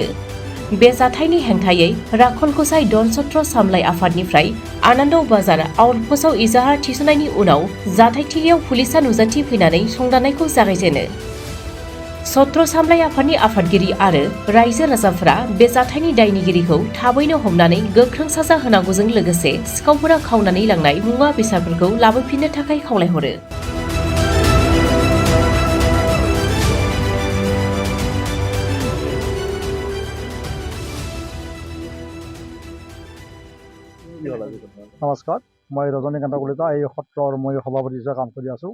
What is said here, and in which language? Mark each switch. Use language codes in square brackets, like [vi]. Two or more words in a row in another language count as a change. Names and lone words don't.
[brx] बे जाथायनि हेंथायै राखलगसाइ दन सत्र सामलाय आफादनिफ्राय आनन्द बाजार आउटपस्टआव इजाहार थिसननायनि उनाव जाथायथिलियाव पुलिसा नुजाथि फैनानै संदाननायखौ जागायजेनो। सत्र सामलाय आफादनि आफादगिरि आरो रायजो राजाफोरा बे जाथायनि दायनिगिरिखौ थाबैनो हमनानै गोख्रों साजा होनांगौजों लोगोसे सिखावफोरा खावनानै लांनाय मुवा बेसादफोरखौ लाबोफिननो थाखाय खावलायहरो। [as] নমস্কাৰ, মই ৰজনীকান্ত কলিতা এই সত্ৰৰ মই সভাপতি হিচাপে কাম কৰি আছোঁ।